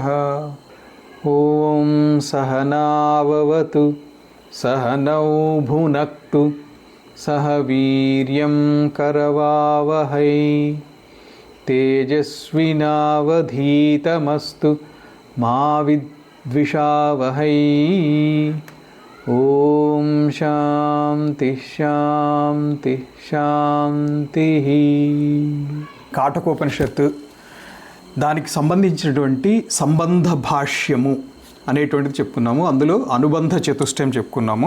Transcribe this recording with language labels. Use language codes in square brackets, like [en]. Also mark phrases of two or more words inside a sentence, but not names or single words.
[sa] ओम सहनाववतु सहनौ भुनक्तु सह वीर्यं करवावहै तेजस्विनावधीतमस्तु मा विद्विषावहै। ఓం శాంతి శాంతి శాంతి. [te] కాఠకోపనిషత్తు దానికి సంబంధించినటువంటి సంబంధ భాష్యము అనేటువంటిది చెప్పుకున్నాము. అందులో అనుబంధ చతుష్టయం చెప్పుకున్నాము.